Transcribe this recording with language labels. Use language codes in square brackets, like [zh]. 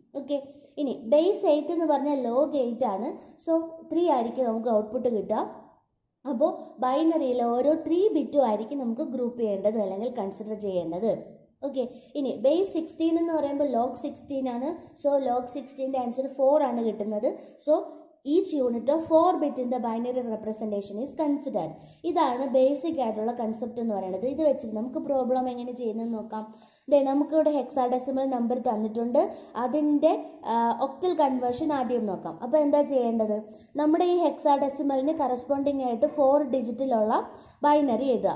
[ml] Okay, ഇനി base 8 എന്ന് പറഞ്ഞാൽ log 8 ആണ്. സോ 3 ആയിരിക്കും നമുക്ക് ഔട്ട്പുട്ട് കിട്ടുക. അപ്പോൾ ബൈനറിയിൽ ഓരോ 3 ബിറ്റും ആയിരിക്കും നമുക്ക് ഗ്രൂപ്പ് ചെയ്യേണ്ടത് അല്ലെങ്കിൽ കൺസിഡർ ചെയ്യേണ്ടത്. ഓക്കെ, ഇനി ബേസ് 16 എന്ന് പറയുമ്പോൾ log 16 ആണ്. സോ log 16ൻ്റെ ആൻസർ 4 ആണ് കിട്ടുന്നത്. [en] So each unit of 4 bit in the binary representation is considered. [ml] ഇതാണ് ബേസിക് ആയിട്ടുള്ള കൺസെപ്റ്റ് എന്ന് പറയുന്നത്. ഇത് വെച്ചിട്ട് നമുക്ക് പ്രോബ്ലം എങ്ങനെ ചെയ്യുന്നതെന്ന് നോക്കാം. നമുക്കിവിടെ ഹെക്സാഡെസിമൽ നമ്പർ തന്നിട്ടുണ്ട്, അതിൻ്റെ ഒക്ടൽ കൺവേർഷൻ ആദ്യം നോക്കാം. അപ്പോൾ എന്താ ചെയ്യേണ്ടത്, നമ്മുടെ ഈ ഹെക്സാഡെസിമലിന് കറസ്പോണ്ടിങ് ആയിട്ട് 4 ഡിജിറ്റിലുള്ള ബൈനറി എഴുതുക.